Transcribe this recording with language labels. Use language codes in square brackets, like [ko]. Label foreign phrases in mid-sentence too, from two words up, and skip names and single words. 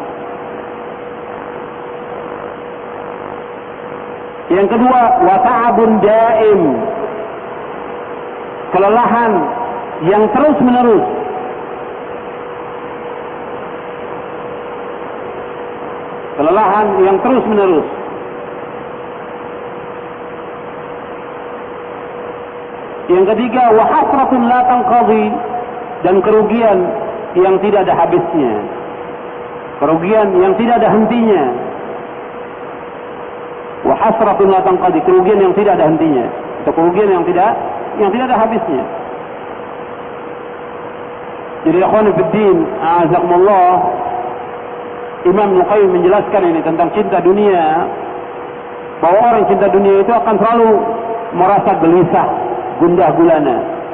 [id] Yang kedua, [ar] وتعب دائم, [id] kelelahan yang terus menerus. Kelelahan yang terus menerus. Yang ketiga, [ar] وحسرة لا تنقضي, [id] dan kerugian yang tidak ada habisnya. Kerugian yang tidak ada hentinya. [ar] وحسرة لا تنقضي, [id] kerugian yang tidak ada hentinya. Atau kerugian yang tidak ada habisnya. Jadi [ar] إخوان في الله، أعزكم الله, [id] Imam Ibnu Qayyim menjelaskan ini tentang cinta dunia, bahwa orang cinta dunia itu akan selalu merasa gelisah, gundah gulana.